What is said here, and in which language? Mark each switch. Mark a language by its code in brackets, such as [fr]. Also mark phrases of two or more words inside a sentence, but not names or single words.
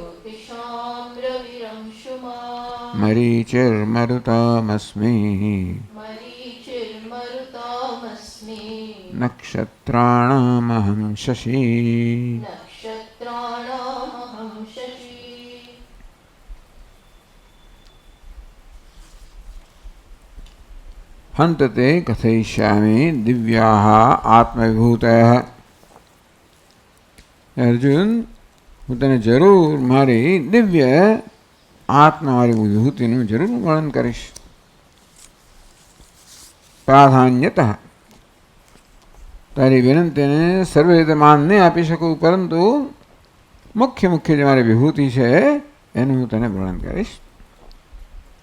[sa] मरीचिर्मरुतामस्मि नक्षत्राणामहं शशी हन्तते कथयिष्यामि दिव्याः आत्मविभूतयः। [gu] अर्जुन હું તને જરૂર મારી દિવ્ય આત્માવાળી વિભૂતિનું જરૂર વર્ણન કરીશ. પ્રાધાન્યતઃ તારી વિનંતીને સર્વે રીતે માન નહીં આપી શકું, પરંતુ મુખ્ય જે મારી વિભૂતિ છે એનું હું તને વર્ણન કરીશ.